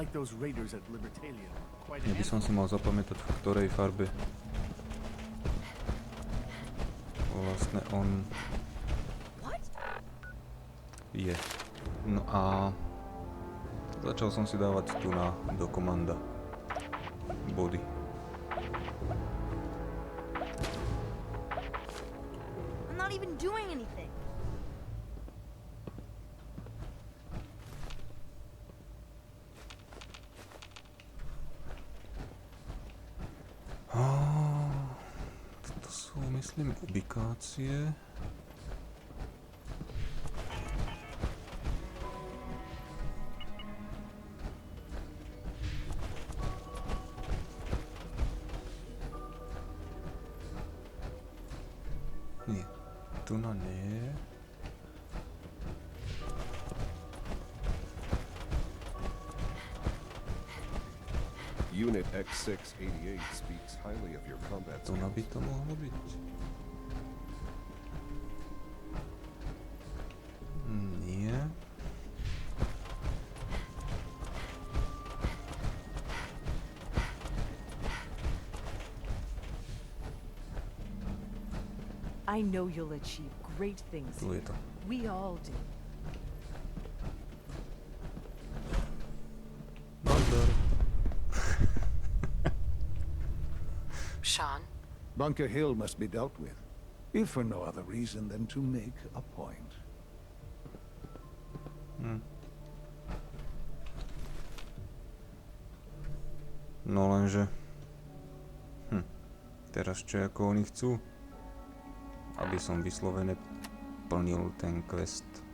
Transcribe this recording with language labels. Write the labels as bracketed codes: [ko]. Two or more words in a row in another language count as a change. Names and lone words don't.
[sk] Ja by som si mal zapamätať, v ktorej farbe vlastne on je. No a začal som si dávať tu do komanda body. [en] I'm not even doing anything. [sk] Toto sú, myslím, ubikácie. Nie, tu na nie. [en] Unit X688 speaks highly of your combat skills. [sk] To by to mohlo byť. Nie. [en] I know you'll achieve great things. [sk] Tu je to. [en] We all do. Sean? Bunker Hill must be dealt with, if for no other reason than to make a point. [sk] No lenže... Teraz čo ako oni chcú? Aby som vyslovene plnil ten quest.